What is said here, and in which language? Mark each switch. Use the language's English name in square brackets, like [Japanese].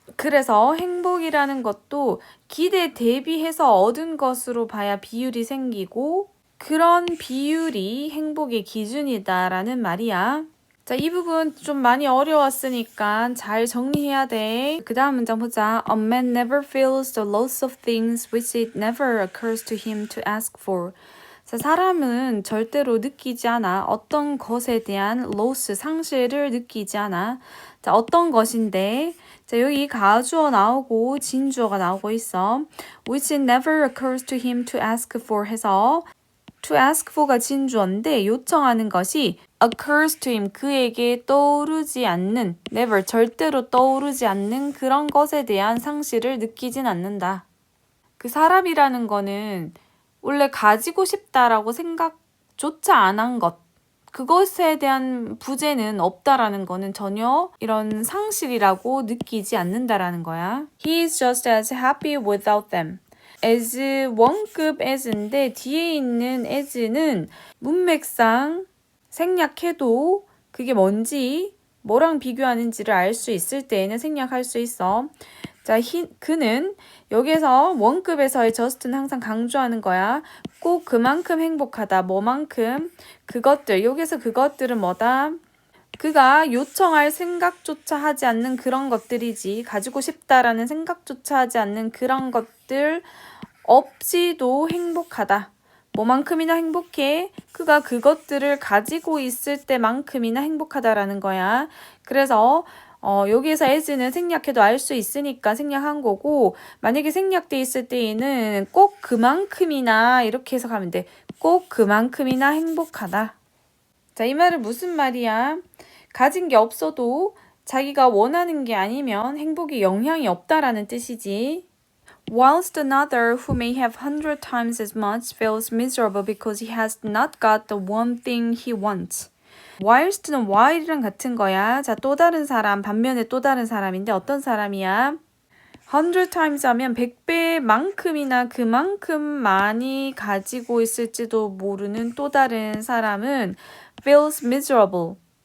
[Korean] 그래서 행복이라는 것도 기대 대비해서 얻은 것으로 봐야 비율이 생기고 그런 비율이 행복의 기준이다라는 말이야. 자, 이 부분 좀 많이 어려웠으니까 잘 정리해야 돼. 그 다음 문장 보자. [English] A man never feels the loss of things which it never occurs to him to ask for. [Korean] 자, 사람은 절대로 느끼지 않아. 어떤 것에 대한 loss, 상실을 느끼지 않아. 자, 어떤 것인데? 자, 여기 가주어 나오고 진주어가 나오고 있어. Which it never occurs to him to ask for 해서 to ask for가 진주어인데 요청하는 것이 occurs to him, 그에게 떠오르지 않는, never, 절대로 떠오르지 않는 그런 것에 대한 상실을 느끼진 않는다. 그 사람이라는 거는 원래 가지고 싶다라고 생각조차 안 한 것, 그것에 대한 부재는 없다라는 거는 전혀 이런 상실이라고 느끼지 않는다라는 거야. [English] He is just as happy without them. [Korean] as 원급 as인데 뒤에 있는 as는 문맥상 생략해도 그게 뭔지 뭐랑 비교하는지를 알 수 있을 때에는 생략할 수 있어. 자, 그는 여기에서 원급에서의 just는 항상 강조하는 거야. 꼭 그만큼 행복하다. 뭐만큼? 그것들. 여기서 그것들은 뭐다? 그가 요청할 생각조차 하지 않는 그런 것들이지. 가지고 싶다라는 생각조차 하지 않는 그런 것들 없이도 행복하다. 뭐만큼이나 행복해? 그가 그것들을 가지고 있을 때만큼이나 행복하다라는 거야. 그래서 여기에서 as는 생략해도 알 수 있으니까 생략한 거고 만약에 생략돼 있을 때에는 꼭 그만큼이나 이렇게 해석하면 돼. 꼭 그만큼이나 행복하다. 자, 이 말은 무슨 말이야? 가진 게 없어도 자기가 원하는 게 아니면 행복에 영향이 없다라는 뜻이지. [English] Whilst another who may have 100 times as much feels miserable because he has not got the one thing he wants. [Korean] whilst는 while이랑 같은 거야. 자, 또 다른 사람, 반면에 또 다른 사람인데 어떤 사람이야? 100 times 하면 100배만큼이나 그만큼 많이 가지고 있을지도 모르는 또 다른 사람은 feels miserable.